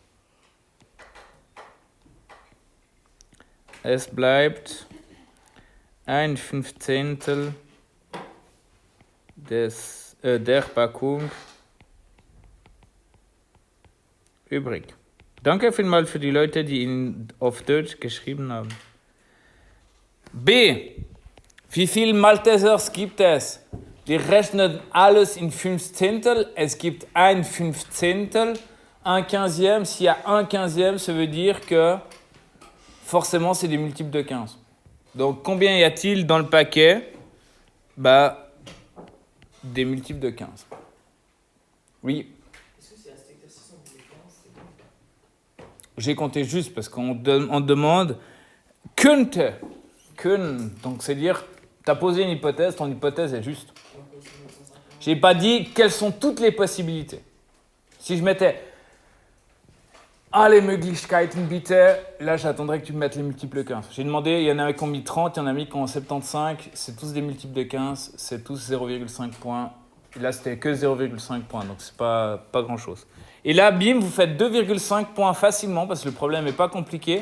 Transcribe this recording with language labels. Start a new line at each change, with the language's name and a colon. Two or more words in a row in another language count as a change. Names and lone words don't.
German: Es bleibt 1/15 der Packung übrig. Danke vielmals für die Leute, die ihn auf Deutsch geschrieben haben. B. Wie viele Maltesers gibt es? Die rechnen alles in 15. Es gibt 1/15, 1/15.
French: S'il y a 1/15, ça veut dire que forcément c'est des multiples de 15. Donc combien y a-t-il dans le paquet? Des multiples de 15. Oui. J'ai compté juste parce qu'on demande könnte.
German: Können.
French: Donc c'est dire, tu as posé une hypothèse, ton hypothèse est juste. J'ai pas dit quelles sont toutes les possibilités. Si je mettais
German: alle Möglichkeiten bitte,
French: là j'attendrais que tu me mettes les multiples 15. J'ai demandé, il y en a qui ont mis 30, il y en a qui ont 75, c'est tous des multiples de 15, c'est tous 0,5 points. Et là c'était que 0,5 points, donc c'est pas grand chose. Et là, bim, vous faites 2,5 points facilement, parce que le problème n'est pas compliqué.